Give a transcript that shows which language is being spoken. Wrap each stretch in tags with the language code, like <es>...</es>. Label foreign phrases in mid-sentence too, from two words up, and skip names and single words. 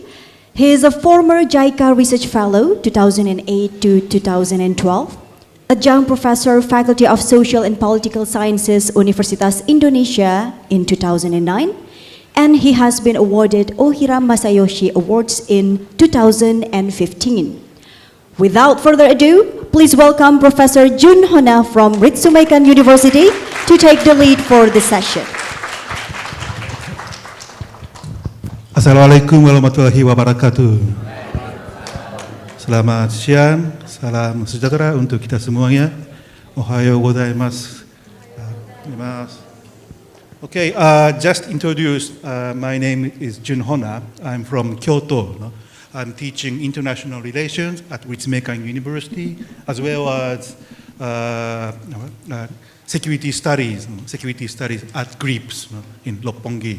<en>He is a former JICA Research Fellow, 2008 to 2012, adjunct professor, Faculty of Social and Political Sciences, Universitas Indonesia in 2009, and he has been awarded Ohira Masayoshi Awards in 2015. Without further ado, please welcome Professor Jun Honna from Ritsumeikan University to take the lead for the session.</en> <ar>السلام عليكم ورحمة الله وبركاته.</ar> <id>Selamat siang, salam sejahtera untuk kita semuanya.</id> <ja>おはようございます.</ja> <en>Okay, just introduced, my name is Jun Honna. I'm from Kyoto. I'm teaching international relations at Ritsumeikan University, as well as security studies at GRIPS in Roppongi.</en>